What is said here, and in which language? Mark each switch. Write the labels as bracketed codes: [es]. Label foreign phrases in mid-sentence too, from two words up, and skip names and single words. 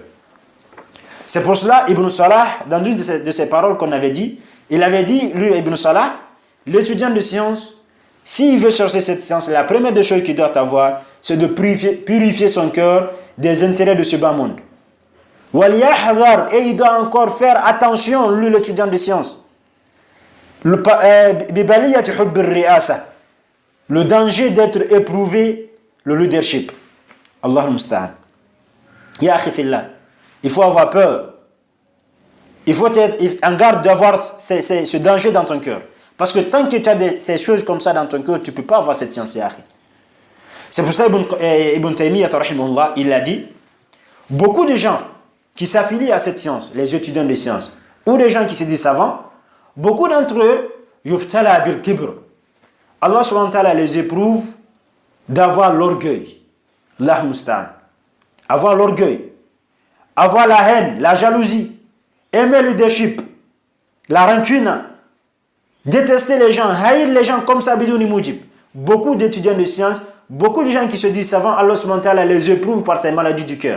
[fr] C'est pour cela, Ibn Salah, dans une de ses paroles qu'on avait dit, il avait dit, lui, Ibn Salah, l'étudiant de science, s'il veut chercher cette science, la première des choses qu'il doit avoir, c'est de purifier son cœur des intérêts de ce bas monde. Et il doit encore faire attention, lui, l'étudiant de science. Le danger d'être éprouvé, le leadership. [ar] الله المستعان. يا أخي في الله, [fr] il faut avoir peur. Il faut être en garde d'avoir ce danger dans ton cœur. Parce que tant que tu as ces choses comme ça dans ton cœur, tu ne peux pas avoir cette science, [ar] يا أخي. [fr] C'est pour ça Ibn Taymiyyah, il a dit, beaucoup de gens qui s'affilient à cette science, les étudiants de sciences, ou des gens qui se disent savants, beaucoup d'entre eux, [ar] يبتلى بالكبر. [fr] Allah [ar] سبحانه وتعالى [fr] les éprouve d'avoir l'orgueil. [ar] الله المستعان. [fr] Avoir l'orgueil. Avoir la haine, la jalousie. Aimer le leadership. La rancune. Détester les gens. Haïr les gens comme ça, [ar] بدون موجب. [fr] Beaucoup d'étudiants de sciences, beaucoup de gens qui se disent savants, Allah [ar] سبحانه وتعالى [fr] les éprouve par ces maladies du cœur.